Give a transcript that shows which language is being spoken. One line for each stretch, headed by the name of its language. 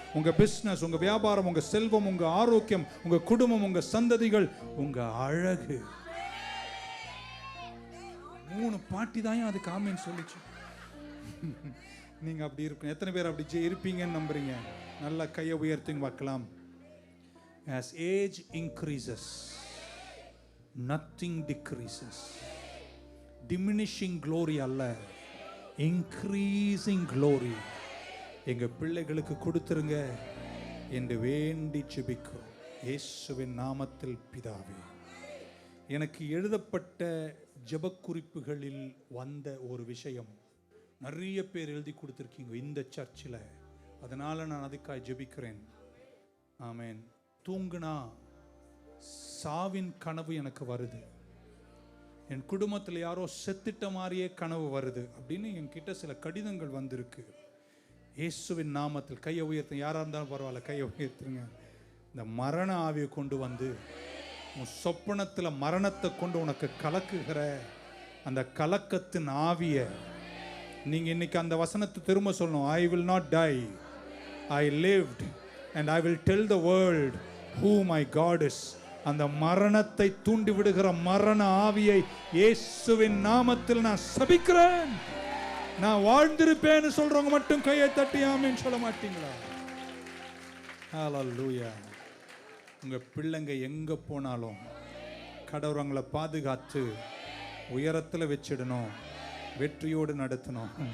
Tamil: உங்க பிசினஸ், உங்க வியாபாரம், உங்க செல்வம், உங்க ஆரோக்கியம், உங்க குடும்பம், உங்க சந்ததிகள், உங்க அழகு. 3 பாட்டி தான் அதுக்கு ஆமேன்னு சொல்லிச்சு. நீங்க அப்படி இருப்பீங்க. எத்தனை பேர் அப்படி இருப்பீங்கன்னு நம்புறீங்க? நல்லா கையை உயர்த்திங்க பார்க்கலாம்.
English: As age increases, nothing decreases. Diminishing glory
Tamil: அல்ல,
English: increasing glory
Tamil: எங்க பிள்ளைகளுக்கு கொடுத்துருங்க என்று வேண்டி ஜெபிக்கிறோம் இயேசுவின் நாமத்தில் பிதாவே. எனக்கு எழுதப்பட்ட ஜெப குறிப்புகளில் வந்த ஒரு விஷயம் நிறைய பேர் எழுதி கொடுத்துருக்கீங்க இந்த சர்ச்சில், அதனால நான் அதுக்காக ஜெபிக்கிறேன். ஆமேன். தூங்குனா சாவின் கனவு எனக்கு வருது, என் குடும்பத்தில் யாரோ செத்துட்ட மாதிரியே கனவு வருது அப்படின்னு என்கிட்ட சில கடிதங்கள் வந்திருக்கு. இயேசுவின் நாமத்தில் கையை உயர்த்துங்க, யாராக இருந்தாலும் பரவாயில்ல, கையை உயர்த்துங்க. இந்த மரண ஆவியை கொண்டு வந்து உன் சொப்பனத்தில் மரணத்தை கொண்டு உனக்கு கலக்குகிற அந்த கலக்கத்தின் ஆவியை நீங்க இன்னைக்கு அந்த வசனத்தை திரும்ப சொல்லணும்.
English: I will not die, I lived and I will tell the world who my God is.
Tamil: அந்த மரணத்தை தூண்டி விடுகிற மரண ஆவியை இயேசுவின் நாமத்தில் நான் சபிக்கிறேன். நான் வாழ்ந்திருப்பேன்னு சொல்றவங்க மட்டும் கையை தட்டி ஆமென் சொல்ல மாட்டீங்களா? ஹல்லேலூயா. உங்க பிள்ளைங்க எங்க போனாலும் கடவுளங்களை பாதுகாத்து உயரத்தில் வச்சிடணும், வெற்றியோடு நடத்தணும்.